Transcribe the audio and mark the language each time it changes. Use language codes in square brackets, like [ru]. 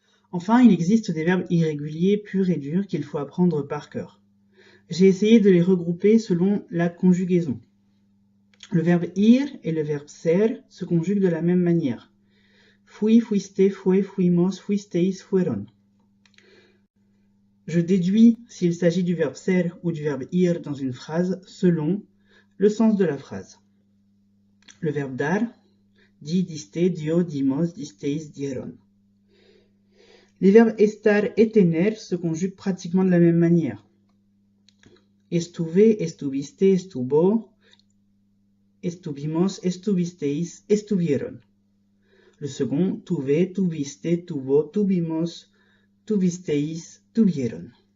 [fr] Enfin, il existe des verbes irréguliers purs et durs qu'il faut apprendre par cœur. J'ai essayé de les regrouper selon la conjugaison. Le verbe ir et le verbe ser se conjuguent de la même manière. [es] Fui, fuiste, fue, fuimos, fuisteis, fueron. [fr] Je déduis s'il s'agit du verbe ser ou du verbe ir dans une phrase selon le sens de la phrase. Le verbe dar, [es] Di, diste, dio, dimos, disteis, dieron. [fr] Les verbes estar et tener se conjuguent pratiquement de la même manière. [es] Estuve, estuviste, estuvo, estuvimos, estuvisteis, estuvieron. [fr] Le second, [es] tuve, tuviste, tuvo, tuvimos, tuvisteis, tuvieron.